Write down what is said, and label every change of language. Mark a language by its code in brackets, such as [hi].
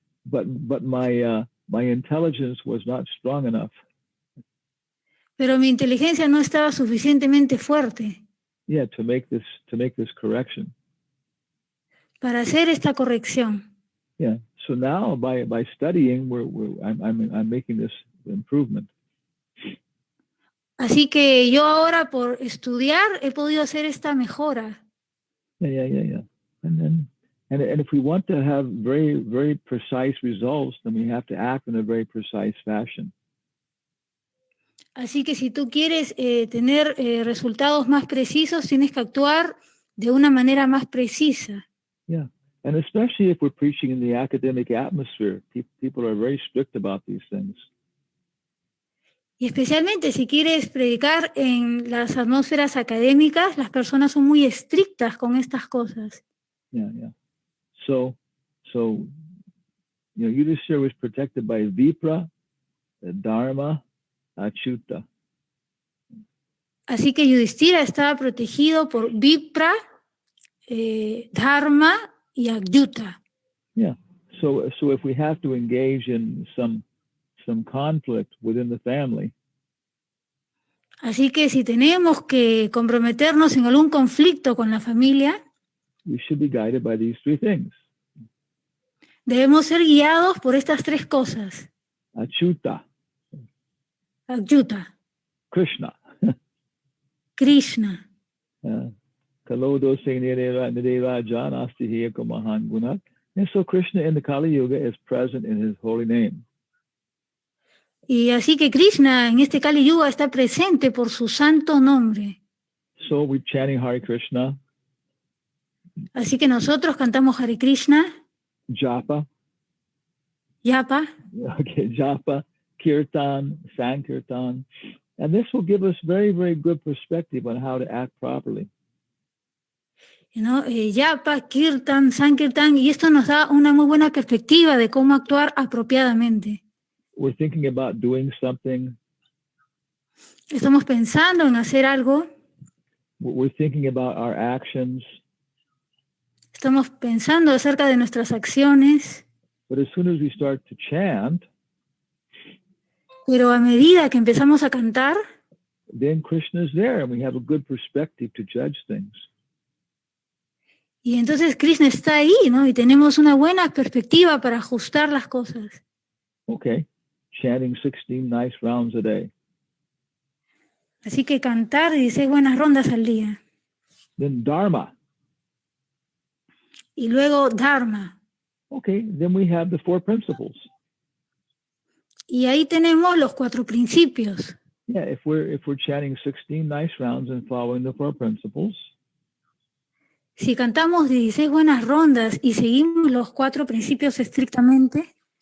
[en] But my intelligence was not strong enough. [es] Pero mi inteligencia no estaba suficientemente fuerte. [en] Yeah, to make this correction. [es] Para hacer esta corrección. [en] Yeah. So now by studying, I'm making this improvement. [es] Así que yo ahora por estudiar he podido hacer esta mejora. [en] Yeah. And if we want to have very precise results, then we have to act in a very precise fashion. [es] Así que si tú quieres tener resultados más precisos, tienes que actuar de una manera más precisa. [en] Yeah, and especially if we're preaching in the academic atmosphere, people are very strict about these things. [es] Y especialmente si quieres predicar en las atmósferas académicas, las personas son muy estrictas con estas cosas. [en] Yeah. So Yudhishthira was protected by Vipra, Dharma, Achyuta. [es] Así que Yudhishthira estaba protegido por Vipra, Dharma y Achyuta. [en] Yeah. So if we have to engage in some conflict within the family. [es] Así que si tenemos que comprometernos en algún conflicto con la familia, [en] We should be guided by these three things. [es] debemos ser guiados por estas 3 cosas. [en] Achyuta, [es] Achyuta, [en] Krishna. [es] Krishna. [sa] Kalodo Nideva Janasti Hiyako Mahan Gunat. [en] And so Krishna in the Kali Yuga is present in his holy name. [es] Y así que Krishna en este Kali Yuga está presente por su santo nombre. [en] So we're chanting Hare Krishna. [es] Así que nosotros cantamos Hare Krishna, [en] Japa. [es] Yapa, [en] Okay, Japa, Kirtan, Sankirtan. And this will give us very, very good perspective on how to act properly. [es] ¿no? Yapa, Kirtan, Sankirtan, y esto nos da una muy buena perspectiva de cómo actuar apropiadamente. [en] We're thinking about doing something. [es] Estamos pensando en hacer algo, [en] We're thinking about our actions. [es] estamos pensando acerca de nuestras acciones, [en] But as soon as we start to chant, [es] pero a medida que empezamos a cantar, [en] then Krishna is there and we have a good perspective to judge things. [es] y entonces Krishna está ahí, ¿no? Y tenemos una buena perspectiva para ajustar las cosas. [en] Okay, chanting 16 nice rounds a day. [es] Así que cantar 16 buenas rondas al día. [en] Then Dharma. [es] Y luego Dharma. [en] Okay, then we have the 4 principles. [es] Y ahí tenemos los 4 principios. [en] Yeah, if we're chanting 16 nice rounds and following the 4 principles, [es] Si cantamos 16 buenas rondas y seguimos los 4 principios estrictamente,